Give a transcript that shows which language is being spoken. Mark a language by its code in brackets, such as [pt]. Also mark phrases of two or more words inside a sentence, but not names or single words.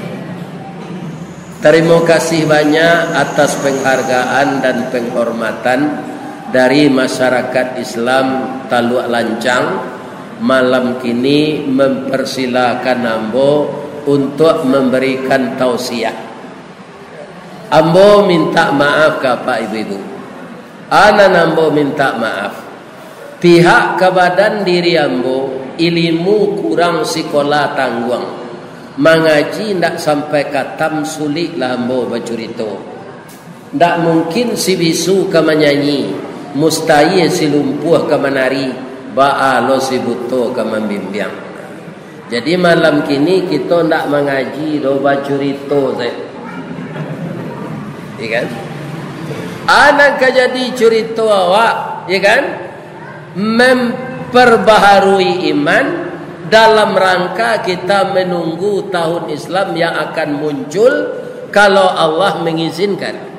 [id] Terima kasih banyak atas penghargaan dan penghormatan dari masyarakat Islam Taluk Lancang. [min] Malam kini [id] mempersilakan ambo untuk memberikan tausiah. Ambo minta maaf ke Pak Ibu-ibu. Ambo minta maaf. [min] Pihak kebadan diri ambo ilmu kurang sekolah tangguang. Mengaji ndak sampai katam sulit lah ambo bacurito. Ndak mungkin si bisu ka menyanyi, mustahil si lumpuh ka menari, ba'a lo si buto ka membimbing. Jadi malam kini kita ndak mengaji do bacurito saya. [id] Ya kan? Anak jadi cerita awak, ya kan? Memperbaharui iman dalam rangka kita menunggu tahun Islam yang akan muncul kalau Allah mengizinkan.